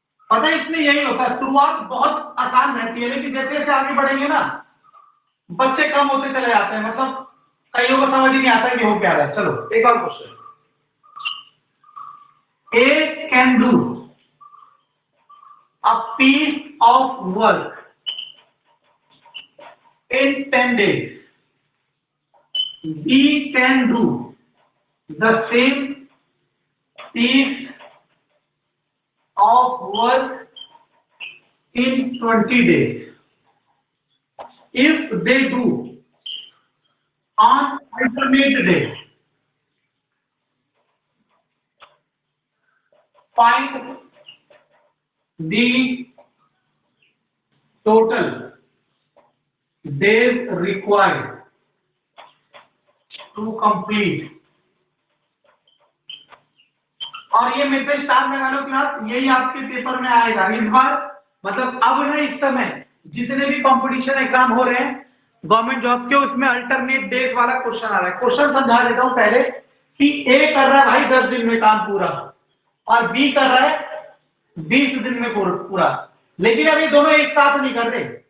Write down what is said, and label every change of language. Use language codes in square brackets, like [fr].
[hi] पता है इसमें यही होता है, शुरुआत बहुत आसान रहती है, लेकिन जैसे जैसे आगे बढ़ेंगे ना बच्चे कम होते चले जाते हैं, मतलब कईयों को समझ ही नहीं आता कि हो क्या रहा है। चलो एक और question. [en] A can do a piece of work in 10 days. B can do the same piece of work in 20 days. If they do on alternate days, find the total days required to complete. [hi] और ये method star लगा लो class, यही आपके paper में आएगा इस बार। मतलब अब ना इस समय जितने भी कंपटीशन एग्जाम हो रहे हैं गवर्नमेंट जॉब के उसमें अल्टरनेट डेज वाला क्वेश्चन आ रहा है। क्वेश्चन समझा देता हूं पहले कि ए कर रहा है भाई 10 दिन में काम पूरा और बी कर रहा है 20 दिन में पूरा, लेकिन अब ये दोनों एक साथ नहीं कर रहे।